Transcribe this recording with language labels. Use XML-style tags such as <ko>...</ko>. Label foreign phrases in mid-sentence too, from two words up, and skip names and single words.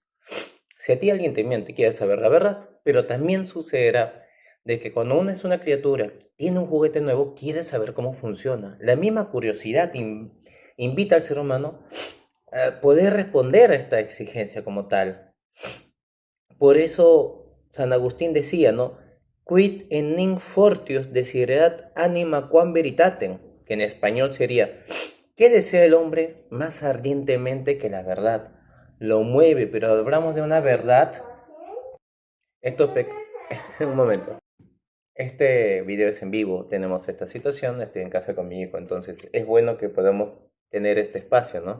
<es>Si a ti alguien te miente, quieres saber la verdad, pero también sucederá de que cuando uno es una criatura, tiene un juguete nuevo, quiere saber cómo funciona. La misma curiosidad invita al ser humano a poder responder a esta exigencia como tal. Por eso San Agustín decía, ¿no?</es> <la>Quid enim fortius desiderat anima quam veritatem,</la> <es>que en español sería, ¿qué desea el hombre más ardientemente que la verdad? Lo mueve, pero hablamos de una verdad. Esto un momento. Este video es en vivo, tenemos esta situación, estoy en casa con mi hijo, entonces es bueno que podamos tener este espacio, ¿no?</es>